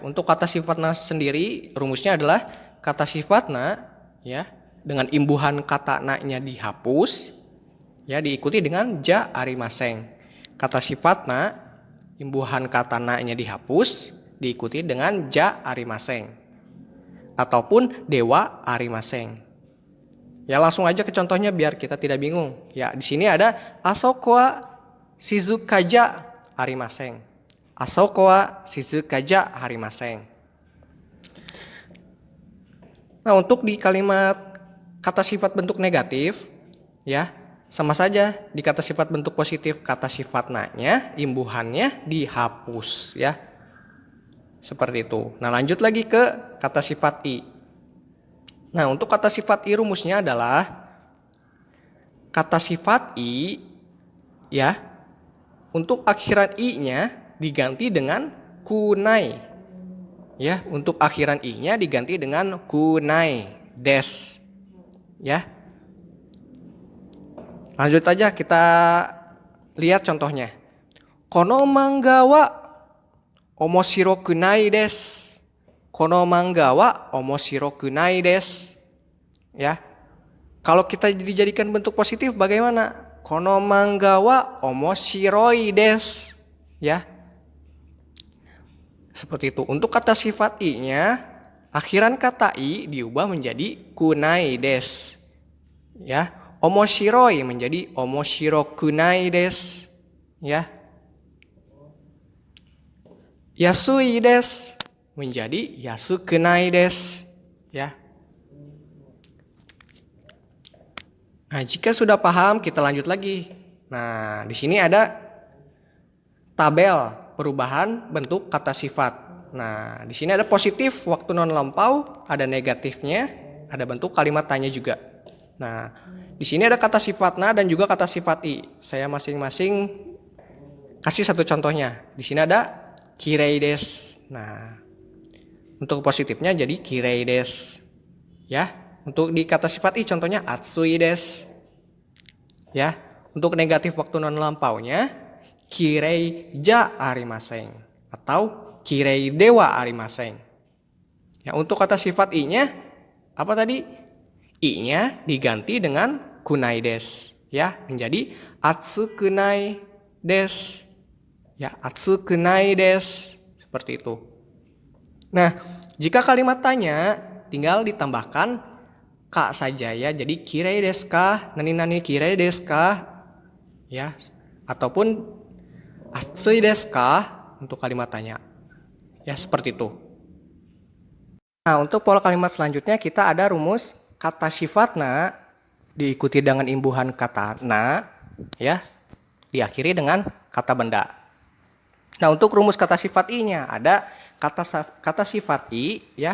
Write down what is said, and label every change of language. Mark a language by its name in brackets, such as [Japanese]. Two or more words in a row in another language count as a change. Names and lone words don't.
[Indonesian] Untuk kata sifat na sendiri rumusnya adalah kata sifat na, ya, dengan imbuhan kata na-nya dihapus, ya, diikuti dengan [Japanese] じゃありません. [Indonesian] Kata sifat na, imbuhan kata na-nya dihapus, diikuti dengan [Japanese] じゃありません [Indonesian] ataupun [Japanese] ではありません. [Indonesian] Ya, langsung aja ke contohnya biar kita tidak bingung. Ya, di sini ada [Japanese] あそこは静かじゃありません. あそこは静かじゃありません. [Indonesian] Nah, untuk di kalimat kata sifat bentuk negatif, Ya, sama saja di kata sifat bentuk positif, kata sifat na-nya, imbuhannya dihapus ya. Seperti itu. Nah, lanjut lagi ke kata sifat i. Nah, untuk kata sifat i rumusnya adalah kata sifat i ya, untuk akhiran i-nya diganti dengan kunai. Ya, untuk akhiran i-nya diganti dengan [Japanese] くないです. [Indonesian] Ya. Lanjut aja kita lihat contohnya. [Japanese] この漫画は面白くないです. この漫画は面白くないです. [Indonesian] Ya. Kalau kita dijadikan bentuk positif bagaimana? [Japanese] この漫画は面白いです. [Indonesian] Ya. Seperti itu. Untuk kata sifat i-nya, akhiran kata i diubah menjadi [Japanese] くないです. [Indonesian] Ya. Omoshiroi menjadi [Japanese] 面白くないです. [Indonesian] Ya. [Japanese] 安いです [Indonesian] menjadi [Japanese] 安くないです. [Indonesian] Ya. Nah, jika sudah paham, kita lanjut lagi. Nah, di sini ada tabel perubahan bentuk kata sifat. Nah, di sini ada positif waktu non lampau, ada negatifnya, ada bentuk kalimat tanya juga. Nah, di sini ada kata sifat na dan juga kata sifat i. Saya masing-masing kasih satu contohnya. Di sini ada [Japanese] きれいです. [Indonesian] Nah, untuk positifnya jadi [Japanese] きれいです. [Indonesian] Ya, untuk di kata sifat i contohnya [Japanese] 暑いです. [Indonesian] Ya, untuk negatif waktu non lampaunya [Japanese] きれいじゃありません [Indonesian] atau [Japanese] きれいではありません. [Indonesian] Ya, untuk kata sifat i-nya apa tadi? I-nya diganti dengan [Japanese] くないです. [Indonesian] Ya, menjadi [Japanese] 暑くないです. [Indonesian] Ya, [Japanese] 暑くないです. [Indonesian] Seperti itu. Nah, jika kalimat tanya tinggal ditambahkan ka saja ya. [Japanese] Jadi きれいですか、なにきれいですか? Ya, [Indonesian] ataupun [Japanese] 暑いですか [Indonesian] untuk kalimat tanya. Ya, seperti itu. Nah, untuk pola kalimat selanjutnya kita ada rumus kata sifat na diikuti dengan imbuhan kata na ya, diakhiri dengan kata benda. Nah, untuk rumus kata sifat i-nya ada kata sifat i ya.